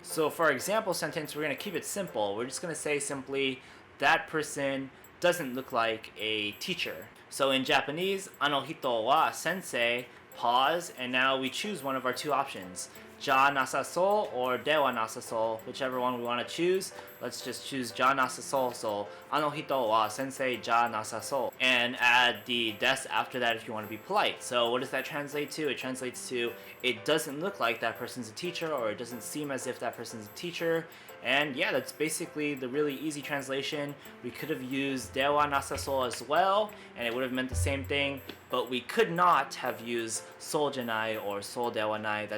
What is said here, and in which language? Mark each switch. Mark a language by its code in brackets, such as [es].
[en] So for our example sentence, we're going to keep it simple. We're just going to say simply, that person doesn't look like a teacher. So in Japanese, [ja] あの人は先生, [en] pause, and now we choose one of our two options. じゃなさそう or ではなさそう, whichever one we want to choose. Let's just choose じゃなさそう. So [ja] あの人は先生じゃなさそう. [en] And add the des after that if you want to be polite. So what does that translate to? It translates to it doesn't look like that person's a teacher, or it doesn't seem as if that person's a teacher. And yeah, that's basically the really easy translation. We could have used ではなさそう as well, and it would have meant the same thing, but we could not have used そうじゃない or そうではない.